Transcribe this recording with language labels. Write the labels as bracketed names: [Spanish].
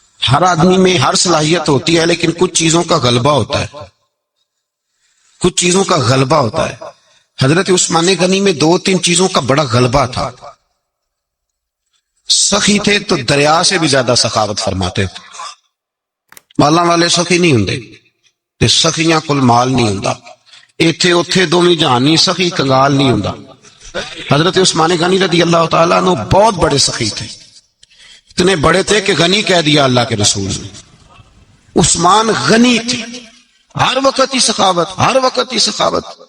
[Urdu] ہر آدمی میں ہر صلاحیت ہوتی ہے، لیکن کچھ چیزوں کا غلبہ ہوتا ہے، کچھ چیزوں کا غلبہ ہوتا ہے. حضرت عثمان غنی میں 2-3 چیزوں کا بڑا غلبہ تھا. سخی تھے تو دریا سے بھی زیادہ سخاوت فرماتے تھے. [Punjabi] مالاں والے سخی نہیں ہوندے تے سخیاں کل مال نہیں ہوندا. ایتھے اوتھے دوویں جہانی سخی کنگال نہیں ہوندا. [Urdu] حضرت عثمان غنی رضی اللہ تعالیٰ عنہ بہت بڑے سخی تھے، اتنے بڑے تھے کہ غنی کہہ دیا اللہ کے رسول نے. عثمان غنی تھے، ہر وقت ہی سخاوت، ہر وقت ہی سخاوت.